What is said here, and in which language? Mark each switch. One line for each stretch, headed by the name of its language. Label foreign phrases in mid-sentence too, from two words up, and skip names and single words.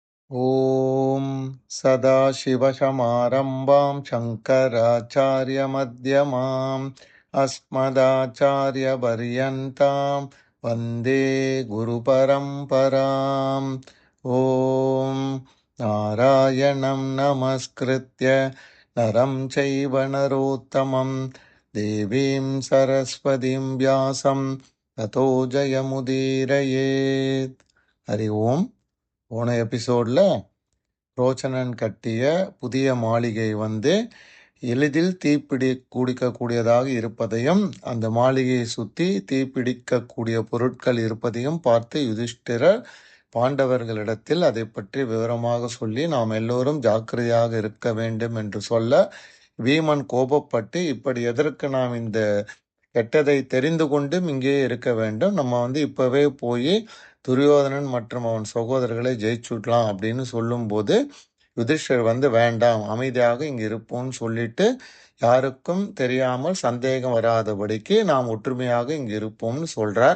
Sanskrit: ॐ सदाशिवसमारम्भां शङ्कराचार्यमध्यमाम् अस्मदाचार्यपर्यन्तां वन्दे गुरुपरम्पराम्। ॐ नारायणं नमस्कृत्य नरं चैव नरोत्तमं देवीं सरस्वतीं व्यासं ततो जयमुदीरयेत्. हरि ओम्.
Tamil: போன எபிசோடில் ரோச்சனன் கட்டிய புதிய மாளிகை எளிதில் தீப்பிடிக்கக்கூடியதாக இருப்பதையும் அந்த மாளிகையை சுற்றி தீப்பிடிக்கக்கூடிய பொருட்கள் இருப்பதையும் பார்த்து யுதிஷ்டிரர் பாண்டவர்களிடத்தில் அதை பற்றி விவரமாக சொல்லி நாம் எல்லோரும் ஜாக்கிரதையாக இருக்க வேண்டும் என்று சொல்ல வீமன் கோபப்பட்டு இப்படி எதற்கு நாம் இந்த கெட்டதை தெரிந்து கொண்டும் இங்கே இருக்க வேண்டும், நம்ம இப்பவே போய் துரியோதனன் மற்றும் அவன் சகோதரர்களை ஜெயிச்சுடலாம் அப்படின்னு சொல்லும்போது யுதிஷ்டர் வேண்டாம், அமைதியாக இங்கு இருப்போம்னு சொல்லிட்டு யாருக்கும் தெரியாமல் சந்தேகம் வராதபடிக்கு நாம் ஒற்றுமையாக இங்கு இருப்போம்னு சொல்றார்.